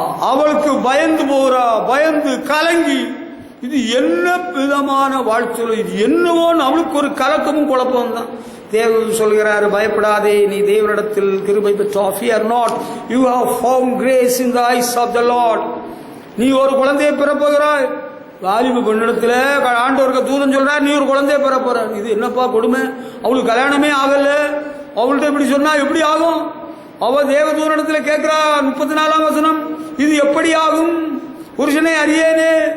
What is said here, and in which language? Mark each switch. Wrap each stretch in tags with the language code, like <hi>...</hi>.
<ta>அவளுக்கு பயந்து போகிறா, பயந்து கலங்கி இது என்ன விதமான வாழ்த்து, இது என்னவோன்னு அவளுக்கு ஒரு கலக்கமும் குழப்பம் தான். தேவன் சொல்கிறார், பயப்படாதே, நீ தேவனிடத்தில் கிருபை பெற்றாய்.</ta> <en>Fear not, you have found grace in the eyes of the Lord.</en> <ta>நீ ஒரு குழந்தையை பெறப்போகிறாய். வாலிப பெண்ணிடத்துல ஆண்டவருக்கு தூதன் சொல்றார், நீ ஒரு குழந்தையை பெறப்போற. இது என்னப்பா கொடுமை, அவளுக்கு கல்யாணமே ஆகல, அவள்கிட்ட இப்படி சொன்னா எப்படி ஆகும்? அவ தேவதூதனிடத்துல கேட்கிறா, 34ஆம் வசனம், இது எப்படி ஆகும் புருஷனை அறியேனே.</ta>